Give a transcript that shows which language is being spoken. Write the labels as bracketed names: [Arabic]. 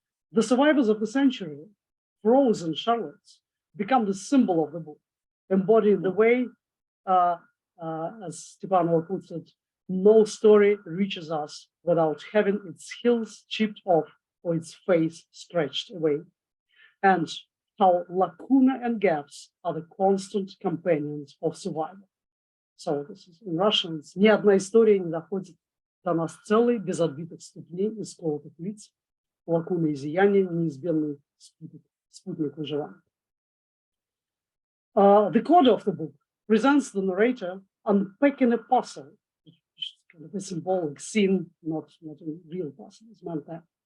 [English] The survivors of the century, frozen Charlottes, become the symbol of the book, embodying the way, as Stepanova puts it, no story reaches us without having its hills chipped off or its face stretched away, and how lacuna and gaps are the constant companions of survival. So this is in Russian, [Russian] ни одна история не доходит до нас целой, без отбитых ступней и сколотых лиц, лакуны и зияния, неизбежный спуток спутник выживания. [English] The coda of the book presents the narrator unpacking a puzzle, which is kind of a symbolic scene, not a real puzzle, it's meant that.